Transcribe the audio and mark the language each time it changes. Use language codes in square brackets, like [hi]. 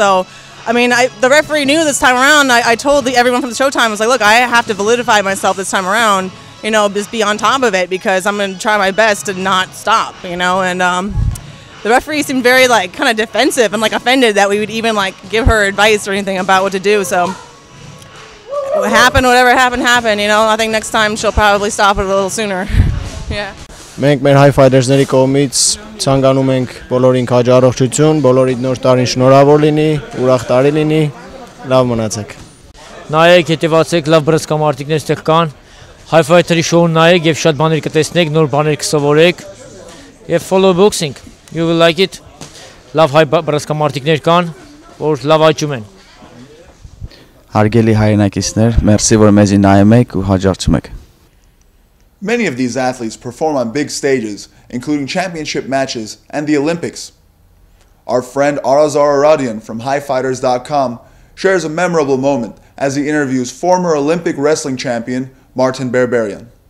[en] So I mean, the referee knew this time around. I told everyone from the Showtime, I was like, look, I have to validify myself this time around, just be on top of it because I'm going to try my best to not stop, and the referee seemed very kind of defensive and offended that we would even give her advice or anything about what to do. So what happened, whatever happened, happened. I think next time she'll probably stop it a little sooner. Yeah. [hy] Մենք մեր high fighters-ների կողմից ցանկանում ենք բոլորին քաջ առողջություն, բոլորիդ նոր տարին շնորհավոր լինի, ուրախ տարի լինի, լավ մնացեք։ Նայեք, հետևացեք, լավ բռնցքամարտիկներ ստեղ կան։ High fighter-ի շոուն նայեք եւ շատ բաներ կտեսնեք, նոր բաներ կսովորեք եւ [en] follow boxing. You will like it. [hy] Լավ հայ բռնցքամարտիկներ կան, որ լավ աճում են։ Հարգելի հայրենակիցներ, մերսի որ մեզի նայում եք ու հաջողում եք։ [en] Many of these athletes perform on big stages, including championship matches and the Olympics. Our friend Urartu from highfighters.com shares a memorable moment as he interviews former Olympic wrestling champion Manny Gamburyan.